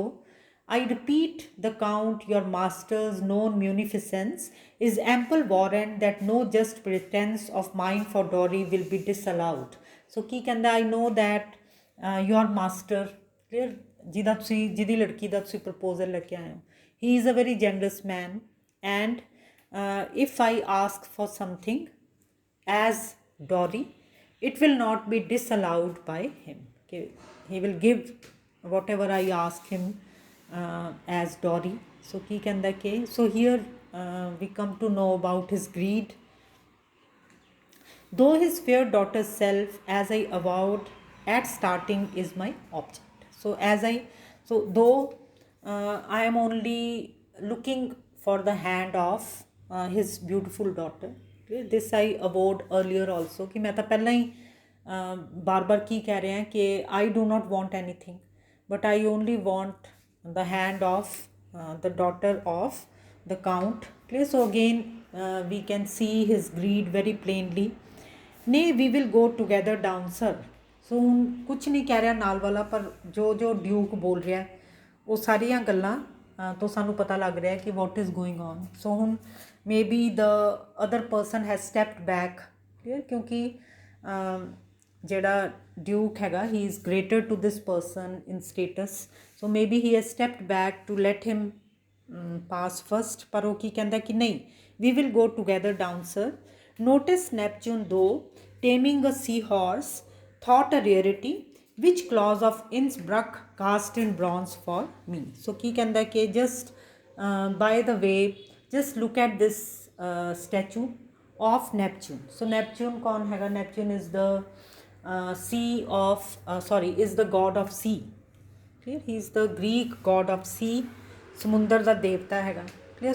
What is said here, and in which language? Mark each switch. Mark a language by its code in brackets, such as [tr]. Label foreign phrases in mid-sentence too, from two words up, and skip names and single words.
[en] I repeat the count, your master's known munificence is ample warrant that no just pretense of mine for Dory will be disallowed. [pa] So ਕੀ ਕਹਿੰਦਾ, [en] I know that your master, clear, [pa] ਜਿਹਦਾ ਤੁਸੀਂ ਜਿਹਦੀ ਲੜਕੀ ਦਾ ਤੁਸੀਂ ਪ੍ਰਪੋਜ਼ਲ ਲੈ ਕੇ ਆਏ ਹੋ, [en] he is a very generous man, and if I ask for something as Dory, it will not be disallowed by him. Okay? He will give whatever I ask him as Dory. So [pa] ਕੀ ਕਹਿੰਦਾ ਕਿ, [en] so here we come to know about his greed. Though his fair daughter's self, as I avowed at starting, is my object. So though I am only looking for the hand of his beautiful daughter, this I avowed earlier also [hi] कि मैं तो पहले ही बार बार की कह रहे हैं कि [en] I do not want anything, but I only want the hand of the daughter of the count. So again we can see his greed very plainly. Nay, we will go together down, sir. [pa] So ਹੁਣ ਕੁਛ ਨਹੀਂ ਕਹਿ ਰਿਹਾ ਨਾਲ ਵਾਲਾ, ਪਰ ਜੋ ਜੋ ਡਿਊਕ ਬੋਲ ਰਿਹਾ ਉਹ ਸਾਰੀਆਂ ਗੱਲਾਂ ਤੋਂ ਸਾਨੂੰ ਪਤਾ ਲੱਗ ਰਿਹਾ ਕਿ [en] what is going on. So ਹੁਣ maybe the other person has stepped back, clear, [pa] ਕਿਉਂਕਿ ਜਿਹੜਾ ਡਿਊਕ ਹੈਗਾ, [en] he is greater to this person in status, so maybe he has stepped back to let him pass first. [pa] ਪਰ ਉਹ ਕੀ ਕਹਿੰਦਾ ਕਿ ਨਹੀਂ, [en] we will go together down, sir. Notice Neptune, though taming a seahorse thought a rarity, which clause of Innsbruck cast in bronze for me. So [pa] ਕੀ ਕਹਿੰਦਾ ਕਿ [en] just by the way, just look at this statue of Neptune. [hi] So Neptune कौन हैगा? [en] Neptune is the is the god of sea. Clear? He is the Greek god of sea. [pa] ਸਮੁੰਦਰ ਦਾ ਦੇਵਤਾ ਹੈਗਾ. Clear?